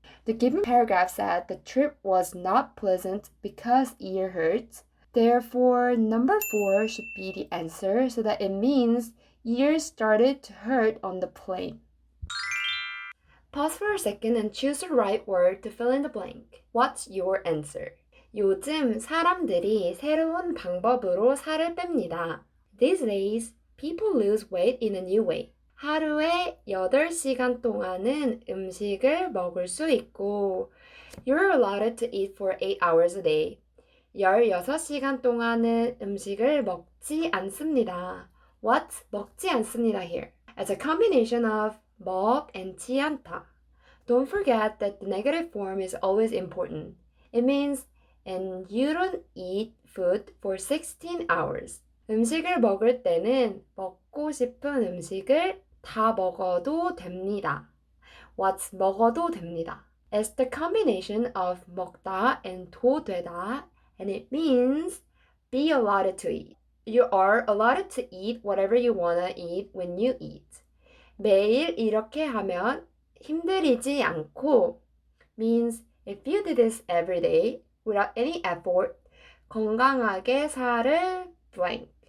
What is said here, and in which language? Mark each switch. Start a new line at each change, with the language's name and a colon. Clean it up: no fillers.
English: The given paragraph said the trip was not pleasant because ear hurts. Therefore, number 4 should be the answer so that it means ears started to hurt on the plane. Pause for a second and choose the right word to fill in the blank. What's your answer?
Korean: 요즘 사람들이 새로운 방법으로 살을 뺍니다.
English: These days, people lose weight in a new way.
Korean: 하루에 8시간 동안은 음식을 먹을 수 있고
English: You're allowed to eat for 8 hours a day.
Korean: 16시간 동안은 음식을 먹지 않습니다.
English: What?
Korean: 먹지 않습니다
English: here. As a combination of 먹지 않다. Don't forget that the negative form is always important. It means and you don't eat food for 16 hours.
Korean: 음식을 먹을 때는 먹고 싶은 음식을 다 먹어도 됩니다.
English: What's
Korean: 먹어도 됩니다?
English: It's the combination of 먹다 and 도 되다, and it means be allowed to eat. You are allowed to eat whatever you wanna eat when you eat.
Korean: 매일 이렇게 하면 힘들이지 않고
English: means if you do this every day without any effort,
Korean: 건강하게 살을
English: blank.